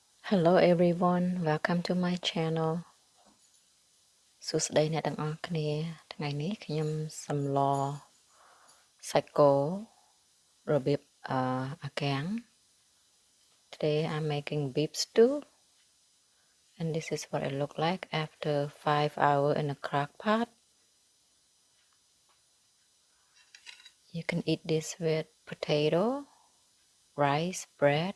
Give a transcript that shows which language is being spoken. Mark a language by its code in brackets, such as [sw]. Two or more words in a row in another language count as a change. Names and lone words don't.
[en] Hello everyone, welcome to my channel [km] សួស្តីអ្នកទាំងអស់គ្នាថ្ងៃនេះខ្ញុំសម្លសាច់គោរបៀបអាកាំង [en] Today I'm making beef stew and this is what it look like after 5 hours in a crock pot. You can eat this with potato, rice, bread.